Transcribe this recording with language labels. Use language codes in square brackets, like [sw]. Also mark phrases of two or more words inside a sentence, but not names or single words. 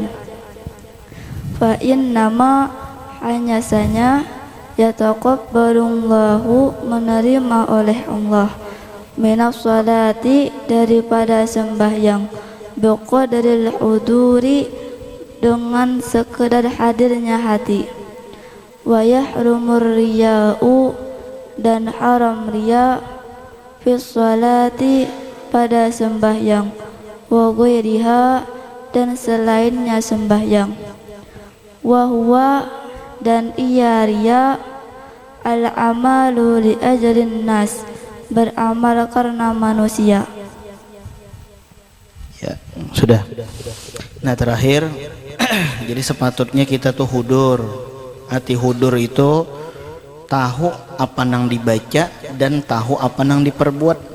[ar] فإنما, [id] hanya saja, [ar] يتقبل الله, [id] menerima oleh Allah, [ar] من الصلاة, [id] daripada sembahyang, [ar] بقدر الحضور, [id] dengan sekedar hadirnya hati. [ar] ويحرم الرياء, [id] dan haram riya, [ar] في الصلاة, [id] pada sembahyang, [ar] وغيرها, [id] dan selainnya sembahyang. [ar] وهو, [id] dan ia riya, [ar] العمل لأجر الناس, [id] beramal karena manusia. Ya, sudah. [bjn] Nah, terakhir jadi sepatutnya kita tuh hudur. Arti hudur itu tahu apa nang dibaca dan tahu apa nang diperbuat.